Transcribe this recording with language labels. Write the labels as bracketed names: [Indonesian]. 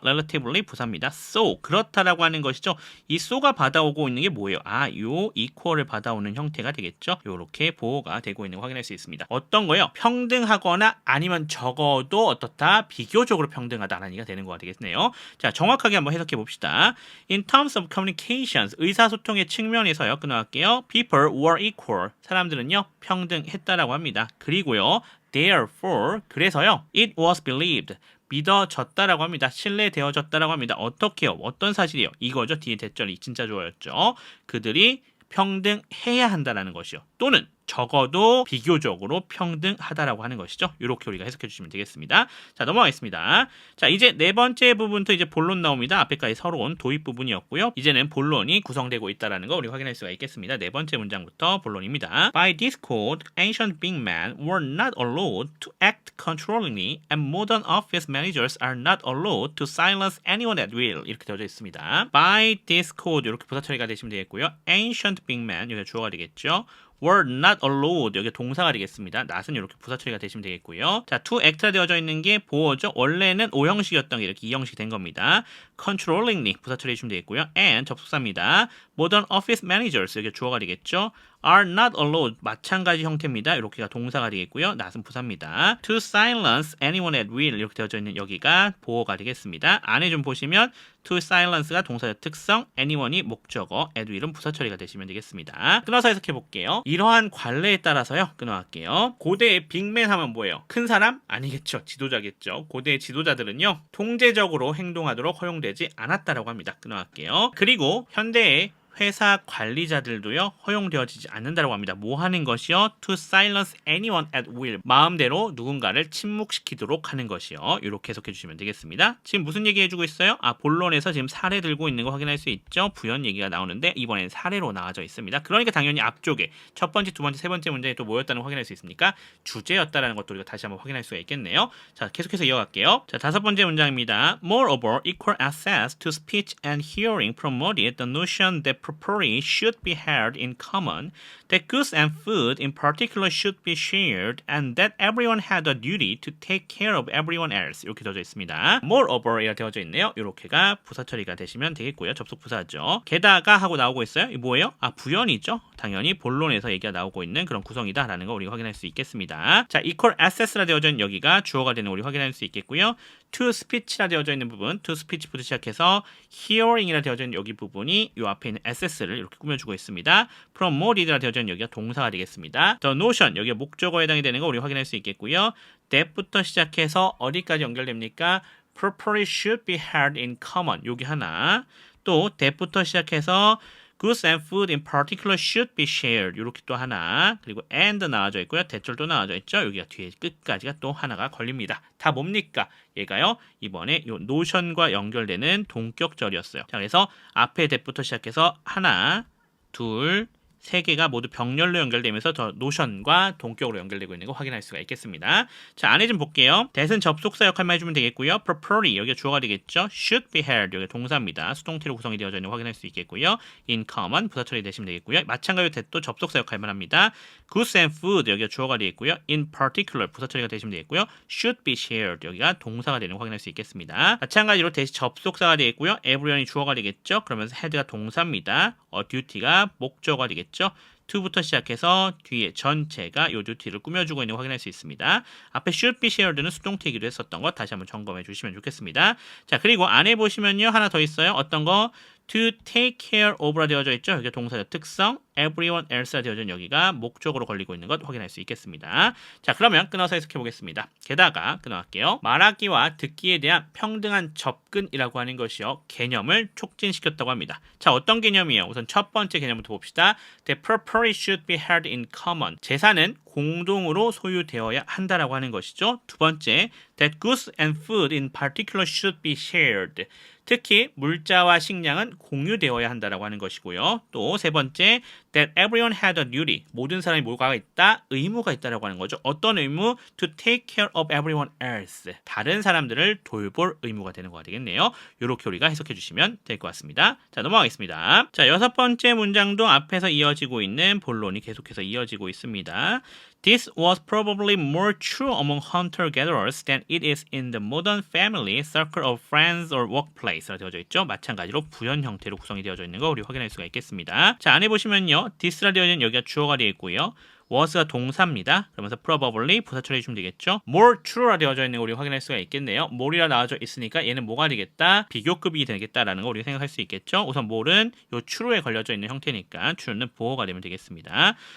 [Korean] relatively 부사입니다. so 그렇다라고 하는 것이죠. 이 so가 받아오고 있는 게 뭐예요? 아, 요 equal을 받아오는 형태가 되겠죠. 요렇게 보호가 되고 있는 거 확인할 수 있습니다. 어떤 거요? 평등하거나 아니면 적어도 적어도 어떻다? 비교적으로 평등하다라는 얘기가 되는 거가 되겠네요. 자, 정확하게 한번 해석해 봅시다. [English] In terms of communications, [Korean] 의사소통의 측면에서요. 끊어갈게요. [English] People were equal. [Korean] 사람들은요, 평등했다라고 합니다. 그리고요, [English] therefore, [Korean] 그래서요, [English] it was believed. [Korean] 믿어졌다라고 합니다. 신뢰되어졌다라고 합니다. 어떻게요? 어떤 사실이요? 이거죠. 뒤에 대절이 진짜 좋아였죠. 그들이 평등해야 한다라는 것이요. 또는 적어도 비교적으로 평등하다라고 하는 것이죠. 이렇게 우리가 해석해 주시면 되겠습니다. 자, 넘어가겠습니다. 자, 이제 네 번째 부분부터 이제 본론 나옵니다. 앞에까지 서러운 도입 부분이었고요. 이제는 본론이 구성되고 있다라는 거 우리 확인할 수가 있겠습니다. 네 번째 문장부터 본론입니다. [English] By this code, ancient big men were not allowed to act controllingly, and modern office managers are not allowed to silence anyone at will. [Korean] 이렇게 되어져 있습니다. [English] By this code [Korean] 이렇게 부사 처리가 되시면 되겠고요. [English] Ancient big men [Korean] 여기가 주어가 되겠죠. [English] were not allowed [Korean] 여기 동사가 되겠습니다. not은 이렇게 부사 처리가 되시면 되겠고요. 자, to act가 되어져 있는 게 보어죠. 원래는 O형식이었던 게 이렇게 2형식이 된 겁니다. controllingly 부사 처리해 주시면 되겠고요. and 접속사입니다. [English] modern office managers [Korean] 여기 주어가 되겠죠. [English] are not allowed [Korean] 마찬가지 형태입니다. 이렇게가 동사가 되겠고요. not은 부사입니다. [English] to silence anyone at will [Korean] 이렇게 되어져 있는 여기가 보어가 되겠습니다. 안에 좀 보시면 to silence가 동사의 특성, anyone이 목적어, at will은 부사 처리가 되시면 되겠습니다. 끊어서 해석해 볼게요. 이러한 관례에 따라서요. 끊어갈게요. 고대의 빅맨 하면 뭐예요? 큰 사람? 아니겠죠. 지도자겠죠. 고대의 지도자들은요. 통제적으로 행동하도록 허용되지 않았다라고 합니다. 끊어갈게요. 그리고 현대의 회사 관리자들도요 허용되어지지 않는다고 합니다. 뭐 하는 것이요? [English] To silence anyone at will. [Korean] 마음대로 누군가를 침묵시키도록 하는 것이요. 이렇게 해석해 주시면 되겠습니다. 지금 무슨 얘기 해주고 있어요? 본론에서 지금 사례 들고 있는 거 확인할 수 있죠. 부연 얘기가 나오는데 이번엔 사례로 나와져 있습니다. 그러니까 당연히 앞쪽에 첫 번째, 두 번째, 세 번째 문장이 또 뭐였다는 걸 확인할 수 있습니까? 주제였다라는 것도 우리가 다시 한번 확인할 수가 있겠네요. 자, 계속해서 이어갈게요. 자, 다섯 번째 문장입니다. [English] Moreover, equal access to speech and hearing promoted the notion that property should be held in common, that goods and food in particular should be shared, and that everyone had a duty to take care of everyone else. [Korean] 이렇게 되어져 있습니다. Moreover 이렇게 되어져 있네요. 이렇게가 부사 처리가 되시면 되겠고요. 접속 부사죠. 게다가 하고 나오고 있어요. 이 뭐예요? 부연이죠. 당연히 본론에서 얘기가 나오고 있는 그런 구성이다라는 거 우리가 확인할 수 있겠습니다. 자, equal access라 되어져 있는 여기가 주어가 되는 우리 확인할 수 있겠고요. to speech라 되어져 있는 부분, to speech부터 시작해서 hearing이라 되어져 있는 여기 부분이 이 앞에 있는 access를 이렇게 꾸며주고 있습니다. promoted라 되어져 있는 여기가 동사가 되겠습니다. the notion 여기가 목적어에 해당이 되는 거 우리 확인할 수 있겠고요. that부터 시작해서 어디까지 연결됩니까? [English] property should be held in common [Korean] 여기 하나, 또 [English] that부터 시작해서 goods and food in particular should be shared [Korean] 이렇게 또 하나, 그리고 [English] and [Korean] 나와져 있고요. 대절도 나와져 있죠. 여기가 뒤에 끝까지가 또 하나가 걸립니다. 다 뭡니까? 얘가요. 이번에 요 노션과 연결되는 동격절이었어요. 자, 그래서 앞에 that부터 시작해서 하나, 둘, 세 개가 모두 병렬로 연결되면서 더 노션과 동격으로 연결되고 있는 거 확인할 수가 있겠습니다. 자, 안에 좀 볼게요. that은 접속사 역할만 해주면 되겠고요. property 여기가 주어가 되겠죠. should be held 여기 동사입니다. 수동태로 구성이 되어져 있는 거 확인할 수 있겠고요. in common 부사 처리 되시면 되겠고요. 마찬가지로 that도 접속사 역할만 합니다. goods and food 여기가 주어가 되겠고요. in particular 부사 처리가 되시면 되겠고요. should be shared 여기가 동사가 되는 거 확인할 수 있겠습니다. 마찬가지로 that이 접속사가 되겠고요. everyone이 주어가 되겠죠. 그러면서 had가 동사입니다. duty가 목적어가 되겠죠. to부터 시작해서 뒤에 전체가 요 duty를 꾸며주고 있는 거 확인할 수 있습니다. 앞에 should be shared는 수동태이기도 했었던 거 다시 한번 점검해 주시면 좋겠습니다. 자, 그리고 안에 보시면요 하나 더 있어요. 어떤 거? to take care of라 되어져 있죠. 여기 동사의 특성, everyone else라 되어져 있는 여기가 목적으로 걸리고 있는 것 확인할 수 있겠습니다. 자, 그러면 끊어서 해석해 보겠습니다. 게다가 끊어갈게요. 말하기와 듣기에 대한 평등한 접근이라고 하는 것이요. 개념을 촉진시켰다고 합니다. 자, 어떤 개념이에요? 우선 첫 번째 개념부터 봅시다. [English] The property should be held in common. [Korean] 재산은 공동으로 소유되어야 한다라고 하는 것이죠. 두 번째, [English] that goods and food in particular should be shared. [Korean] 특히 물자와 식량은 공유되어야 한다라고 하는 것이고요. 또 세 번째, [English] that everyone had a duty. [Korean] 모든 사람이 뭐가 있다? 의무가 있다라고 하는 거죠. 어떤 의무? [English] To take care of everyone else. [Korean] 다른 사람들을 돌볼 의무가 되는 거가 되겠네요. 이렇게 우리가 해석해 주시면 될 것 같습니다. 자, 넘어가겠습니다. 자, 여섯 번째 문장도 앞에서 이어지고 있는 본론이 계속해서 이어지고 있습니다. [English] This was probably more true among hunter-gatherers than it is in the modern family, circle of friends or workplace [Korean] 라 되어져 있죠. 마찬가지로 부연 형태로 구성이 되어져 있는 거 우리 확인할 수가 있겠습니다. 자, 안에 보시면요. this라 되어 있는 여기가 주어가 되어 있고요. was가 동사입니다. 그러면서 probably 부사 처리해 주면 되겠죠. more true라 되어져 있는 거 우리가 확인할 수가 있겠네요. more이라 나와져 있으니까 얘는 뭐가 되겠다? 비교급이 되겠다라는 거 우리가 생각할 수 있겠죠. 우선 more는 요 true에 걸려져 있는 형태니까 true는 보어가 되면 되겠습니다.